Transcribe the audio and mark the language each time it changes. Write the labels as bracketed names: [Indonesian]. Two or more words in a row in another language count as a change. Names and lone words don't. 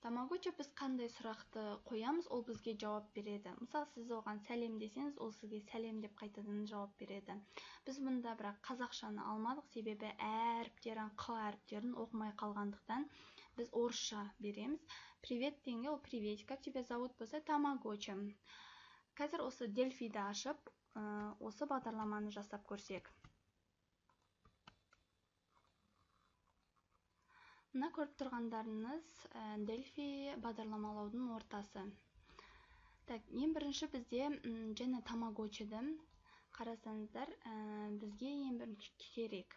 [Kazakh] Тамагочи біз қандай сұрақты қоямыз, ол бізге жауап береді. Мысалы, сіз оған сәлем десеңіз, ол сізге сәлем деп қайтадан жауап береді. Біз мұнда бірақ қазақшаны алмадық, себебі әріптерін, қ әріптерін оқымай қалғандықтан біз орысша береміз. Привет дегенге ол привет, [Russian] как тебя зовут [Kazakh] болса тамагочи. Қазір осы Дельфиді ашып, осы бағдарламаны жасап көрсек. Мына көріп тұрғандарыңыз Дельфи бағдарламалаудың ортасы. Так, ең бірінші бізде және тамагочиді қарасаңыздар, бізге ең бірінші керек.